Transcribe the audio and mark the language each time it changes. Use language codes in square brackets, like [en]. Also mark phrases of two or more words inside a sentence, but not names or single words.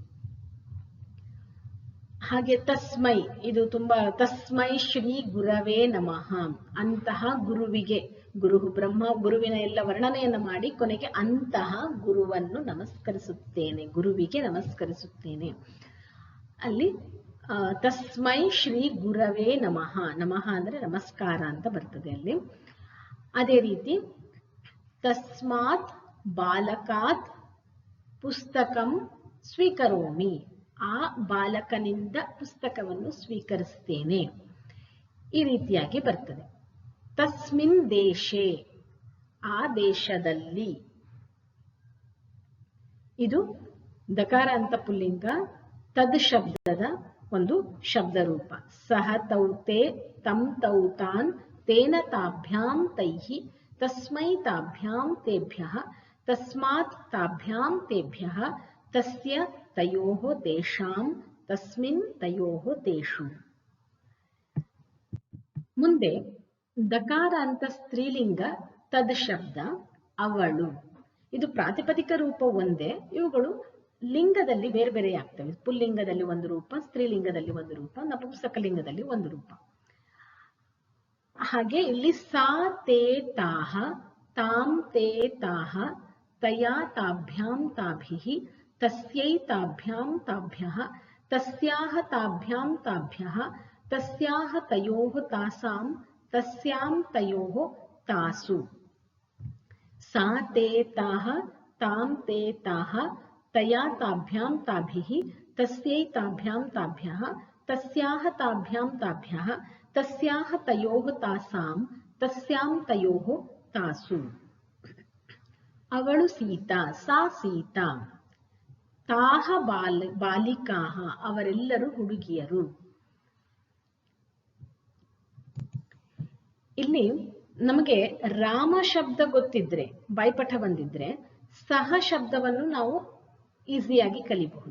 [kn] ಹಾಗೆ ತಸ್ಮೈ, ಇದು ತುಂಬಾ, [sa] ತಸ್ಮೈ ಶ್ರೀ ಗುರವೇ ನಮಃ, [kn] ಅಂತಹ ಗುರುವಿಗೆ, ಗುರು ಬ್ರಹ್ಮ, ಗುರುವಿನ ಎಲ್ಲ ವರ್ಣನೆಯನ್ನು ಮಾಡಿ ಕೊನೆಗೆ ಅಂತಹ ಗುರುವನ್ನು ನಮಸ್ಕರಿಸುತ್ತೇನೆ, ಗುರುವಿಗೆ ನಮಸ್ಕರಿಸುತ್ತೇನೆ. ಅಲ್ಲಿ [sa] ತಸ್ಮೈ ಶ್ರೀ ಗುರವೇ ನಮಃ, [kn] ನಮಃ ಅಂದ್ರೆ ನಮಸ್ಕಾರ ಅಂತ ಬರ್ತದೆ ಅಲ್ಲಿ. ಅದೇ ರೀತಿ [sa] ತಸ್ಮಾತ್ ಬಾಲಕಾತ್ ಪುಸ್ತಕಂ ಸ್ವೀಕರೋಮಿ, [kn] ಆ ಬಾಲಕನಿಂದ ಪುಸ್ತಕವನ್ನು ಸ್ವೀಕರಿಸ್ತೇನೆ, ಈ ರೀತಿಯಾಗಿ ಬರ್ತದೆ. [sa] ತಸ್ಮಿನ್ ದೇಶೇ, [kn] ಆ ದೇಶದಲ್ಲಿ. ಇದು ದಕಾರ ಅಂತ ಪುಲ್ಲಿಂಗ ತದ್ ಶಬ್ದದ ಒಂದು ಶಬ್ದ ರೂಪ. [sa] ಸಹ ತೌ ತೇ ತಂ ತೌ ತಾನ್ ತೇನ ತಾಭ್ಯಾಂ ತೈಹಿ ತಸ್ಮೈ ತಾಭ್ಯಾಂ ತೇಭ್ಯಃ ತಸ್ಮಾತ್ ತಾಭ್ಯಾಂ ತೇಭ್ಯಃ ತಸ್ಯ ತಯೋಃ ತೇಷಾಂ ತಸ್ಮಿನ್ ತಯೋಃ ತೇಷು. [kn] ಮುಂದೆ ದಕಾರ ಅಂತ ಸ್ತ್ರೀಲಿಂಗ ತದ್ ಶಬ್ದ ಅವಳು. ಇದು ಪ್ರಾತಿಪದಿಕ ರೂಪ ಒಂದೇ, ಇವುಗಳು ಲಿಂಗದಲ್ಲಿ ಬೇರೆ ಬೇರೆ ಆಗ್ತವೆ. ಪುಲ್ಲಿಂಗದಲ್ಲಿ ಒಂದು ರೂಪ, ಸ್ತ್ರೀಲಿಂಗದಲ್ಲಿ ಒಂದು ರೂಪ, ನಪುಂಸಕಲಿಂಗದಲ್ಲಿ ಒಂದು ರೂಪ. ಹಾಗೆ ಇಲ್ಲಿ [sa] ಸಾ ತೇ ತಾಹ ತಾಂ ತೇ ತಾಹ ತಯಾ ತಾಭ್ಯಾಂ ತಾಭಿಃ ತಸ್ಯೈ ತಾಭ್ಯಾಂ ತಾಭ್ಯಃ ತಸ್ಯಾಹ ತಾಭ್ಯಾಂ ತಾಭ್ಯಃ ತಸ್ಯಾಹ ತಯೋಃ ತಾಸಾಂ ತಸ್ಯಾಂ ತಯೋಃ ತಾಸು. ಸಾ ತೇ ತಾಹ ತಾಂ ತೇ ತಾಹ ತಯಾ ತಾಭ್ಯಾಂ ತಾಭಿಃ ತಸ್ಯೈ ತಾಭ್ಯಾಂ ತಾಭ್ಯಃ ತಸ್ಯಾಹ ತಾಭ್ಯಾಂ ತಾಭ್ಯಃ ತಸ್ಯಾಹ ತಯೋಃ ತಾಸಾಂ ತಸ್ಯಾಂ ತಯೋಃ ತಾಸು. [kn] ಅವಳು ಸೀತಾ, [sa] ಸಾ ಸೀತಾ. ತಾಹ ಬಾಲಿಕಾಹ, [kn] ಅವರೆಲ್ಲರೂ ಹುಡುಗಿಯರು. ಇಲ್ಲಿ ನಮಗೆ ರಾಮ ಶಬ್ದ ಗೊತ್ತಿದ್ರೆ, ಬಾಯ್ಪಾಠ ಬಂದಿದ್ರೆ ಸಹ ಶಬ್ದವನ್ನು ನಾವು ಈಸಿಯಾಗಿ ಕಲಿಬಹುದು.